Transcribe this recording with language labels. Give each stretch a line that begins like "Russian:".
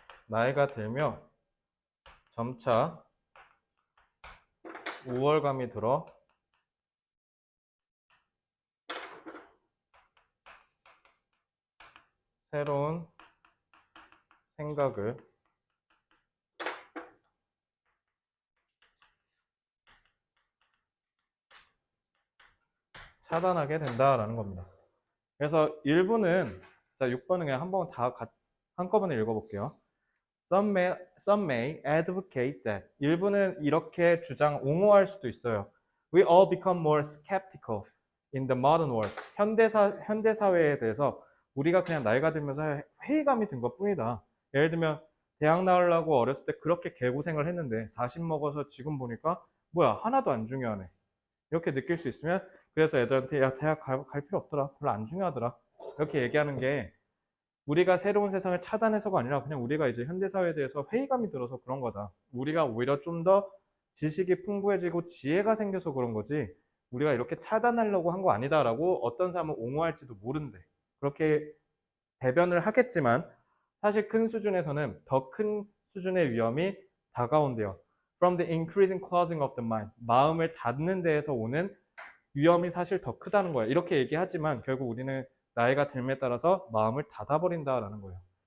Korean: 나이가 들면 점차 우월감이 들어 새로운 생각을 차단하게 된다라는 겁니다. 그래서 일부는, 자, 6번은 그냥 한번 다 한꺼번에 읽어볼게요.
English: Some may advocate that.
Korean: 일부는 이렇게 옹호할 수도 있어요.
English: We all become more skeptical in the modern world.
Korean: 현대 사회에 대해서 우리가 그냥 나이가 들면서 회의감이 든 것뿐이다. 예를 들면 대학 나오려고 어렸을 때 그렇게 개고생을 했는데 40 먹어서 지금 보니까 뭐야 하나도 안 중요하네. 이렇게 느낄 수 있으면 그래서 애들한테 야 대학 갈 필요 없더라. 별로 안 중요하더라. 이렇게 얘기하는 게 우리가 새로운 세상을 차단해서가 아니라 그냥 우리가 이제 현대사회에 대해서 회의감이 들어서 그런 거다. 우리가 오히려 좀 더 지식이 풍부해지고 지혜가 생겨서 그런 거지. 우리가 이렇게 차단하려고 한 거 아니다라고 어떤 사람은 옹호할지도 모른대. 그렇게 대변을 하겠지만 사실 큰 수준에서는 더 큰 수준의 위험이 다가온대요.
English: From the increasing closing of the mind.
Korean: 마음을 닫는 데에서 오는 위험이 사실 더 크다는 거예요. 이렇게 얘기하지만 결국 우리는 나이가 들에 따라서 마음을 닫아버린다라는 거예요.